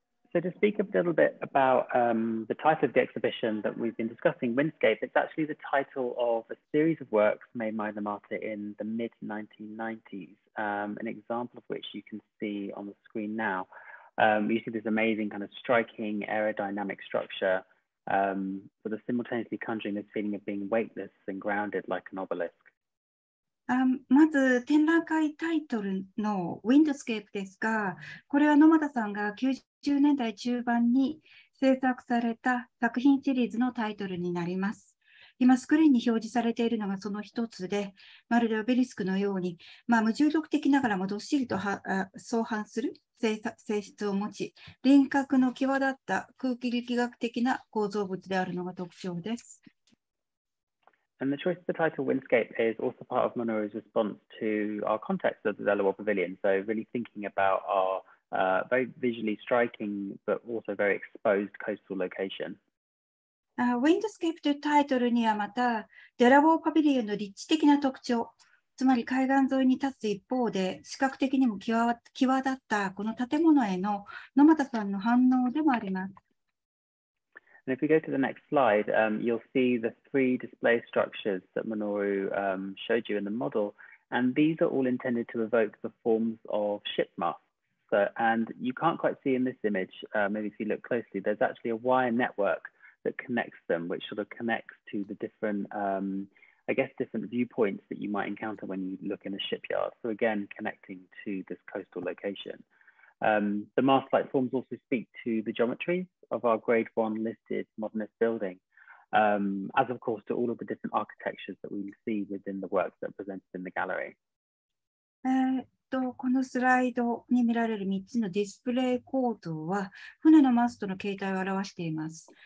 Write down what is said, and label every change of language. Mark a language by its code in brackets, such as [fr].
[en] So to speak a little bit about the title of the exhibition that we've been discussing, Windscape, it's actually the title of a series of works made by Nomata in the mid-1990s, an example of which you can see on the screen now. You see this amazing kind of striking aerodynamic structure, sort of simultaneously conjuring this feeling of being weightless and grounded like an obelisk. [ja] まず展覧会タイトルの Windscape ですが、これは野俣さんが90年代中盤に制作された作品シリーズのタイトルになります。今スクリーンに表示されているのがその一つで、まるでオベリスクのように、無重力的ながらもどっしりと相反する性質を持ち、輪郭の際立った空気力学的な構造物であるのが特徴です。 [en] And the choice of the title Windscape is also part of Minoru's response to our context of the Warr Pavilion. So really thinking about our very visually striking, but also very exposed coastal location. [ja] Windscape というタイトルにはまた、デラウォーパビリオンの立地的な特徴、つまり海岸沿いに立つ一方で、視覚的にも際立ったこの建物への野俣さんの反応でもあります。 [en] And if we go to the next slide, you'll see the three display structures that Minoru showed you in the model. And these are all intended to evoke the forms of ship masts. And you can't quite see in this image, maybe if you look closely, there's actually a wire network that connects them, which sort of connects to the different, different viewpoints that you might encounter when you look in a shipyard. So again, connecting to this coastal location. The mast-like forms also speak to the geometries of our grade 1 listed modernist building, as of course to all of the different architectures that we see within the works that are presented in the gallery. [ja] このスライドに見られる3つのディスプレイ構造は船のマストの形態を表しています。